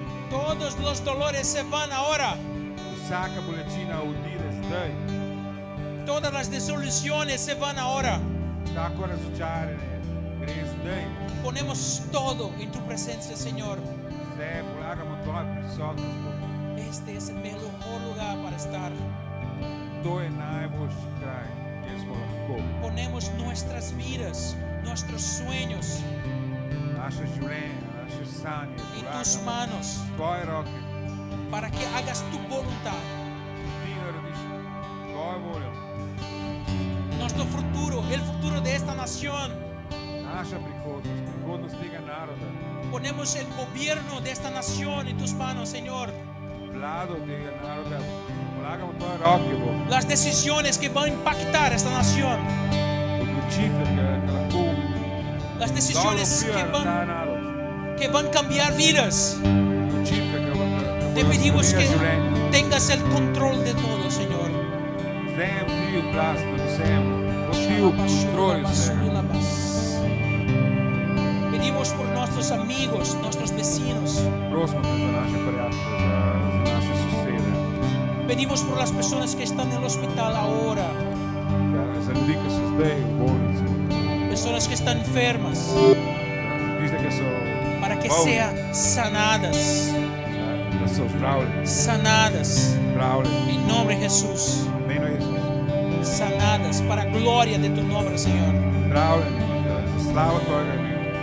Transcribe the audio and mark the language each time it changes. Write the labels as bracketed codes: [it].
[es] Todos los dolores se van ahora. [sl] Vsaka bolečina odide zdaj. [es] Todas las desilusiones se van ahora. [sl] Vsako razočaranje gre zdaj. [es] Ponemos todo en tu presencia, Señor. [sl] Vse polagamo v tvojo prisotnost. Bog. [es] Este es el mejor lugar para estar. [sl] To je najboljši kraj, kjer smo lahko. [es] Ponemos nuestras vidas, nuestros sueños [sl] Naše življenje, naše sanje [es] en tus [sl] polagamo [es] manos [sl] v tvoje roke. [es] para que hagas tu voluntad. [sl] Ti narediš tvojo voljo. [es] Nuestro futuro, el futuro de esta nación. [sl] Naša prihodnost, prihodnost tega naroda, [es] Ponemos el gobierno de esta nación en tus manos, Señor. [sl] vlado tega naroda, polagamo v tvoje roke, Bog. [es] Las decisiones que van a impactar esta nación. [sl] Odločitve, ki lahko [es] Las [sl] dobro [es] decisiones [sl] vplivajo na ta narod. [es] que van a cambiar vidas. [sl] Odločitve, ki [es] Te [sl] bodo [es] pedimos que [sl] spremenile življenje. [es] tengas el control de todo, Señor. [sl] Vzem ti oblast nad vsem, bod ti v kontroli vsega. [es] Pedimos por nuestros amigos, nuestros vecinos. [sl] Prosimo te za naše prijatelje, za naše sosede, [es] Pedimos por las personas que están en el hospital ahora, [sl] za ljudi, ki so zdaj v bolnici, [es] personas que están enfermas, [sl] za tiste, ki so [es] para que [sl] bolni, [es] sean sanadas, [sl] da so zdravljeni, [es] sanadas, [sl] zdravljeni. [es] en nombre de Jesús, [sl] V imenu Jezus, [es] sanadas para gloria de tu nombre, Señor. [sl] zdravljeni, za slavo tvojega imena.